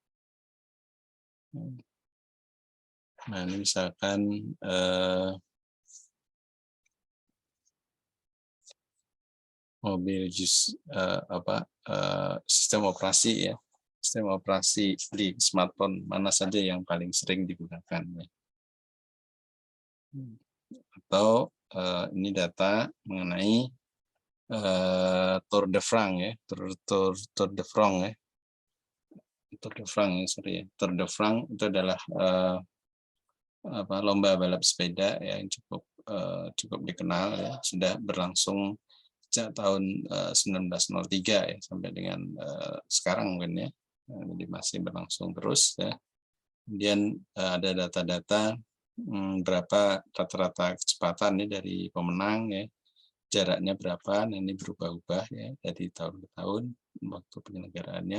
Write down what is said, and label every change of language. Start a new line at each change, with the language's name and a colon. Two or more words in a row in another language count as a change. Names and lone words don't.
Indonesian: Nah, ini misalkan mobil sistem operasi ya, sistem operasi di smartphone mana saja yang paling sering digunakan ya. Atau ini data mengenai Tour de France ya, Tour de France ya, Tour de France ya, sorry ya. Tour de France itu adalah lomba balap sepeda yang cukup dikenal ya, sudah berlangsung sejak tahun 1903 ya sampai dengan sekarang mungkin ya, jadi masih berlangsung terus ya. Kemudian ada data-data berapa rata-rata kecepatan ya dari pemenang ya, jaraknya berapa, nah ini berubah-ubah ya dari tahun ke tahun waktu penyelenggaraannya.